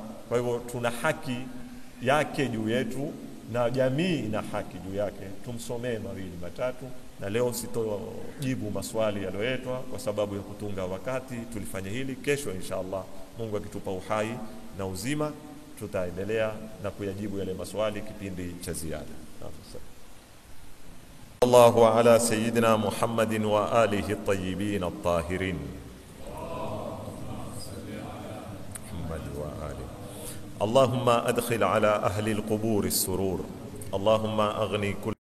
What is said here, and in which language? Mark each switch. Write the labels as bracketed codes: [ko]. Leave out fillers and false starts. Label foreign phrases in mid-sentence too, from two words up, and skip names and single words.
[sw] Kwa hivyo tuna haki yake juu yetu na jamii ina haki juu yake. Tumsomee 2-3, na leo sitojibu maswali yaliyoletwa kwa sababu ya kutunga wakati. Tulifanya hili, kesho inshallah Mungu akitupa uhai na uzima tutaendelea na kuyajibu yale maswali kipindi cha ziada. [ar] الله على سيدنا محمد وآله الطيبين الطاهرين. اللهم أدخل على أهل القبور السرور. اللهم أغني كل